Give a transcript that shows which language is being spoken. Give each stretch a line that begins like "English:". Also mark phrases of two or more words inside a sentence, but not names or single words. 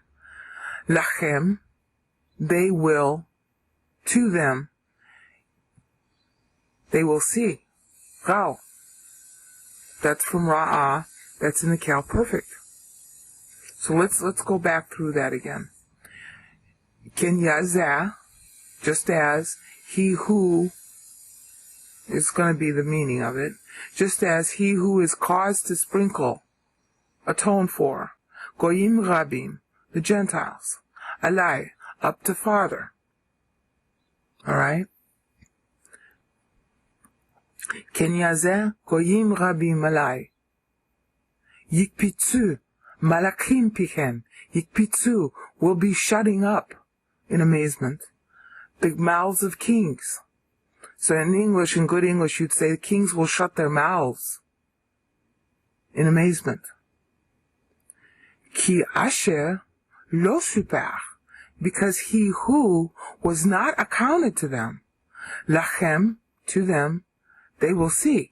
English: Lachem, they will, to them, they will see. Rao. That's from Ra'ah. That's in the cal perfect. So let's go back through that again.
Hebrew: Ken yazeh,
English: just as he who is going to be the meaning of it, just as he who is caused to sprinkle, atone for,
Hebrew: גויים רבים,
English: the Gentiles, alai, up to Father. Alright?
Hebrew: כן יזה גויים רבים עליו. יקפצו מלכים פיהם.
English: Yikpitzu will be shutting up, in amazement, the mouths of kings. So in English, in good English, you'd say the kings will shut their mouths in amazement.
Hebrew: כי אשר לא ספר,
English: because he who was not accounted to them, lachem, to them, they will see.